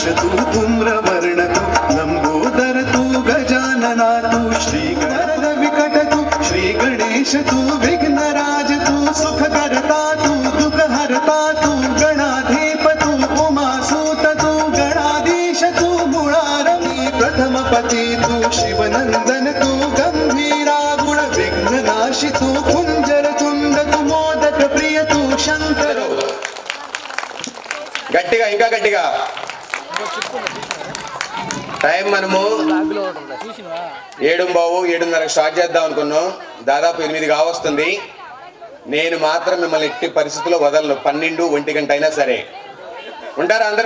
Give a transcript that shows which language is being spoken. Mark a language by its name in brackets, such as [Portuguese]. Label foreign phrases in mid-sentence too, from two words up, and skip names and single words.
[Marathi] तू धूम्रवर्ण तू लंबोदर तू गजानना तू श्रीगणद विकट तू श्री गणेश तू विघ्नराज तू सुखकर्ता तू दुःखहर्ता तू गणाधीप तू उमासूत तू गणाधीश तू मुरारमी प्रथमपति तू शिवनंदन तू गंभीरा गुण विघ्ननाशी तू कुंजर तुंड तू मोदक प्रिय तू शंकर [Telugu] గట్టిగా ఇంకా గట్టిగా టైం మనము 7:30 స్టార్ట్ చేద్దాం అనుకున్నాం. దాదాపు 8 కావస్తుంది. నేను మాత్రం మిమ్మల్ని ఎట్టి పరిస్థితుల్లో వదలను. 12-1 గంట అయినా సరే ఉంటారా అందరు?